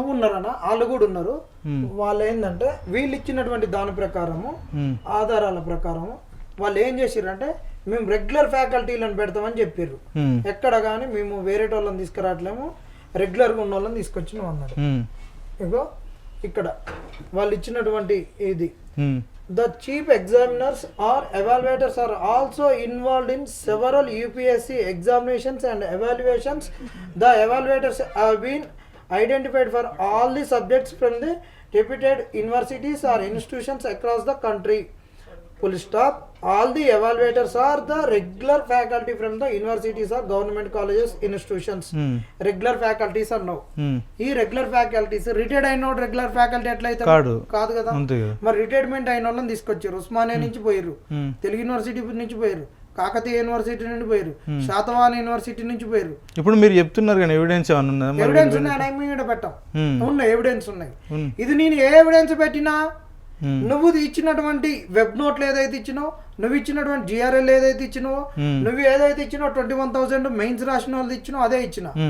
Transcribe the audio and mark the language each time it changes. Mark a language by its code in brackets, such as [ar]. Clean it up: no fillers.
[te] ఉన్నారన్న, వాళ్ళు కూడా ఉన్నారు. వాళ్ళు ఏంటంటే వీళ్ళు ఇచ్చినటువంటి దాని ప్రకారము ఆధారాల ప్రకారము వాళ్ళు ఏం చేసిర్రంటే మేము రెగ్యులర్ ఫ్యాకల్టీలను పెడతామని చెప్పారు. ఎక్కడ కానీ మేము వేరే వాళ్ళని తీసుకురావట్లేము, రెగ్యులర్గా ఉన్న వాళ్ళని తీసుకొచ్చినాం అన్నారు. ఇగో ఇక్కడ వాళ్ళు ఇచ్చినటువంటి ఇది [en] The chief examiners or evaluators are also involved in several UPSC examinations and evaluations. The evaluators have been identified for all the subjects from the reputed universities or institutions across the country. Full stop. All the evaluators are the regular faculty from the universities or government colleges, institutions. Regular faculties are now. [te] ఈ regular faculties retired అయిన regular faculty ఎట్లయితే కాదు కదా. మరి retirement అయిన వాళ్ళని తీసుకొచ్చారు. ఉస్మానియా నుంచి పోయారు, తెలుగు యూనివర్సిటీ నుంచి పోయారు, కాకతీయ యూనివర్సిటీ నుండి పోయారు, శాతవాహన యూనివర్సిటీ నుంచి పోయారు. ఇప్పుడు మీరు చెప్తున్నారు కానీ ఎవిడెన్స్ ఎవిడెన్స్ ఉన్నాయి, పెట్టాం ఉన్నాయి, ఎవిడెన్స్ ఉన్నాయి. ఇది నేను ఏ ఎవిడెన్స్ పెట్టినా నువ్వు ఇచ్చినటువంటి వెబ్ నోట్లు ఏదైతే ఇచ్చినావు, నువ్వు ఇచ్చినటువంటి GRL ఏదైతే ఇచ్చినావో, నువ్వు ఏదైతే ఇచ్చినావు 21,000 మెయిన్స్ రాసిన వాళ్ళు ఇచ్చినావు అదే ఇచ్చిన.